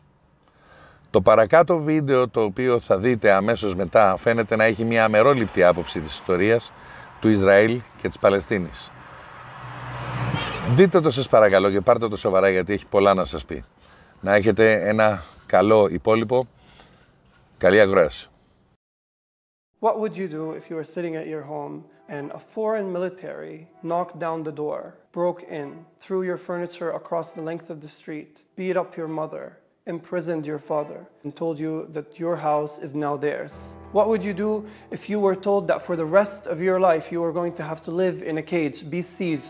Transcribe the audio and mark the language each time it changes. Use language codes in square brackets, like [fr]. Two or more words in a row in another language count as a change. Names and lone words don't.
[el] Το παρακάτω βίντεο, το οποίο θα δείτε αμέσως μετά, φαίνεται να έχει μια αμερόληπτη άποψη της ιστορίας του Ισραήλ και της Παλαιστίνης. Δείτε το σας παρακαλώ και πάρτε το σοβαρά γιατί έχει πολλά να σας πει. Να έχετε ένα καλό υπόλοιπο. Καλή ακρόαση. [en] What would you do if you were sitting at your home and a foreign military knocked down the door, broke in, threw your furniture across the length of the street, beat up your mother, imprisoned your father, and told you that your house is now theirs? What would you do if you were told that for the rest of your life you were going to have to live in a cage, be sieged?